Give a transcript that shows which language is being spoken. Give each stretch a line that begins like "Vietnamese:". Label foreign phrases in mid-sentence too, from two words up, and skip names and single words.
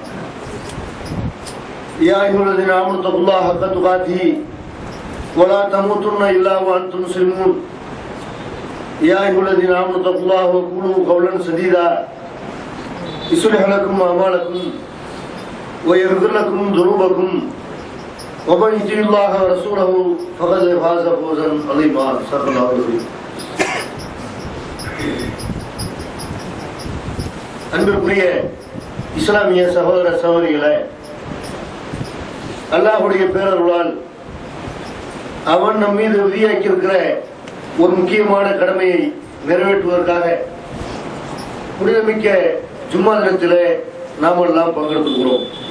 Arabic: يا ايها الذين امنوا اتقوا الله حق تقاته ولا تموتن الا وانتم مسلمون يا ايها الذين امنوا اتقوا الله وقولوا قولا سديدا يصلح لكم اعمالكم ويغفر لكم ذنوبكم ومن يطع الله ورسوله فقد فاز فوزا عظيما صدق الله العظيم.
Tamil: அன்பிற்குரிய இஸ்லாமிய சகோதர சகோதரிகளே, அல்லாஹ்வுடைய பேரருளால் அவன் நம் மீது விதியாக்கி இருக்கிற ஒரு முக்கியமான கடமையை நிறைவேற்றுவதற்காக புனிதமிக்க ஜும்மா தினத்திலே நாம் எல்லாம் பங்கெடுத்துக்கிறோம்.